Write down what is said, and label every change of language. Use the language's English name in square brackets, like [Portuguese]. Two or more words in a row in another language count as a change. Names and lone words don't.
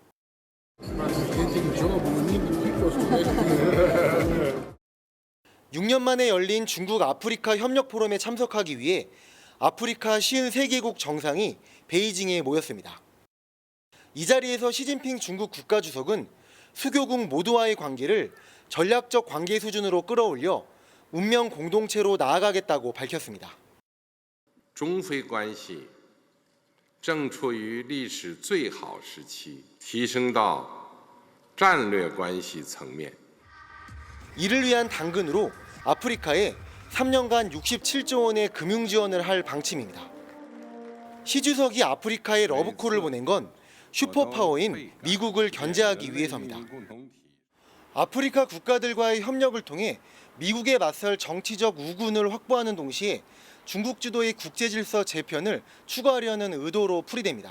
[Korean] 6년 만에 열린 중국 아프리카 협력 포럼에 참석하기 위해 아프리카 53개국 정상이 베이징에 모였습니다. 이 자리에서 시진핑 중국 국가주석은 수교국 모두와의 관계를 전략적 관계 수준으로 끌어올려 운명 공동체로 나아가겠다고 밝혔습니다. [Chinese] 中非关系正处于历史最好时期，提升到战略关系层面。 [Korean] 이를 위한 당근으로 아프리카에 3년간 67조 원의 금융 지원을 할 방침입니다. 시 주석이 아프리카에 러브콜을 보낸 건 슈퍼파워인 미국을 견제하기 위해서입니다. 아프리카 국가들과의 협력을 통해 미국에 맞설 정치적 우군을 확보하는 동시에 중국 주도의 국제질서 재편을 추구하려는 의도로 풀이됩니다.